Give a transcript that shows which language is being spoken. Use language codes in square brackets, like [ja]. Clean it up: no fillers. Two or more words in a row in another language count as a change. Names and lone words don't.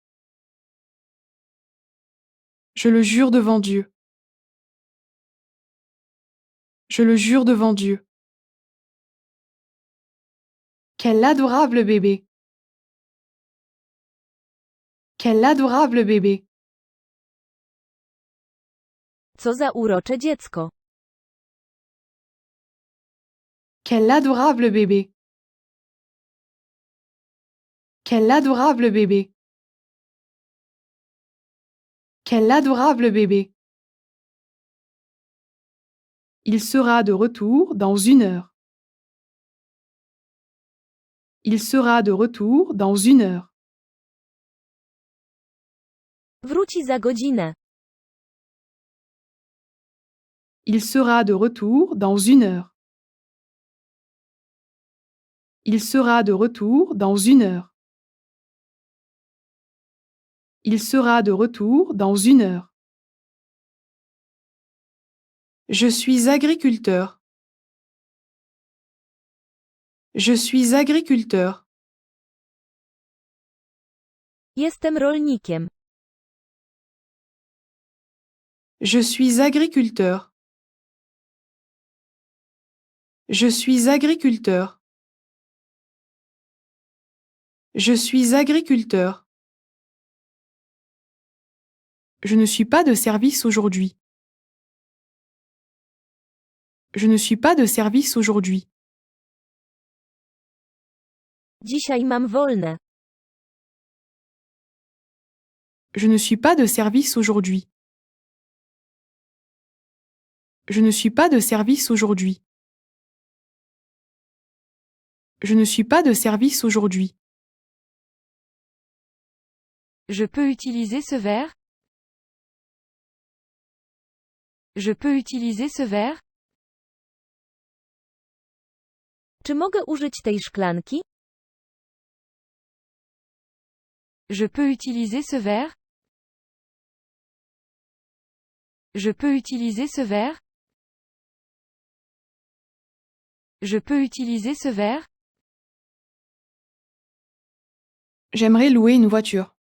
[fr] Je le jure devant Dieu. Je le jure devant Dieu. Quel adorable bébé. Quel adorable bébé. [pl] Co za urocze dziecko. [fr] Quel adorable bébé. Quel adorable bébé. Quel adorable bébé. Il sera de retour dans 1 heure. Il sera de retour dans 1 heure. [pl] Wróci za godzinę. [fr] Il sera de retour dans 1 heure. Il sera de retour dans 1 heure. Il sera de retour dans 1 heure. Je suis agriculteur. Je suis agriculteur. [pl] Jestem rolnikiem. [fr] Je suis agriculteur. Je suis agriculteur. Je suis agriculteur. Je ne suis pas de service aujourd'hui. Je ne suis pas de service aujourd'hui. [pl] Dzisiaj mam wolne. [fr] Je ne suis pas de service aujourd'hui. Je ne suis pas de service aujourd'hui. Je ne suis pas de service aujourd'hui. Je peux utiliser ce verre? Je peux utiliser ce verre? [pl] Czy mogę użyć tej szklanki? [fr] Je peux utiliser ce verre? Je peux utiliser ce verre? Je peux utiliser ce verre? J'aimerais louer une voiture.